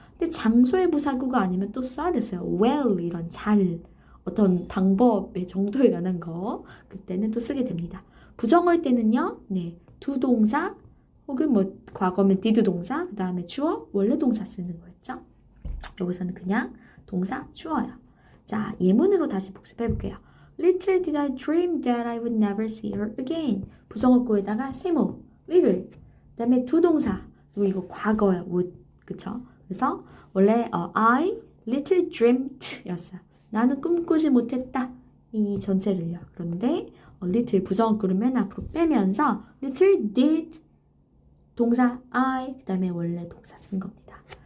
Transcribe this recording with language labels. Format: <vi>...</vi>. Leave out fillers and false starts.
<ko>근데 장소의 부사구가 아니면 또 써야 됐어요. well 이런 잘 어떤 방법의 정도에 관한 거 그때는 또 쓰게 됩니다. 부정어일 때는요. 두 동사 혹은 과거면 did 동사 그 다음에 주어 원래 동사 쓰는 거였죠. 여기서는 그냥 동사 주어요. 자, 예문으로 다시 복습해 볼게요.</ko> <en>Little did I dream that I would never see her again.</en> <ko>부정어구에다가 세모, little. 그 다음에 두 동사. 이거 과거예요. would. 그쵸? 그래서 원래</ko> <en>I little dreamt</en> <ko>였어요. 나는 꿈꾸지 못했다. 이 전체를요. 그런데 little 부정어구를 맨 앞으로 빼면서</ko> <en>little did</en> <ko>동사 I 그 다음에 원래 동사 쓴 겁니다.</ko>